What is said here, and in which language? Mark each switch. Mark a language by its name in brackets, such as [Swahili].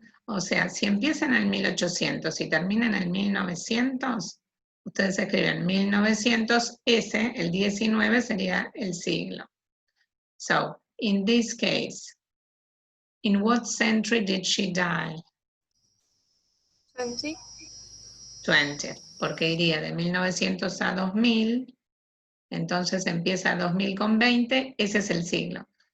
[Spanish] O sea, si empieza en el 1800 y termina en el 1900, ustedes escriben 1900, ese, el 19 sería el siglo. [English] So, in this case, in what century did she die? 20. [Spanish] 20, porque iría de 1900 a 2000, entonces empieza 2000 con 20, ese es el siglo.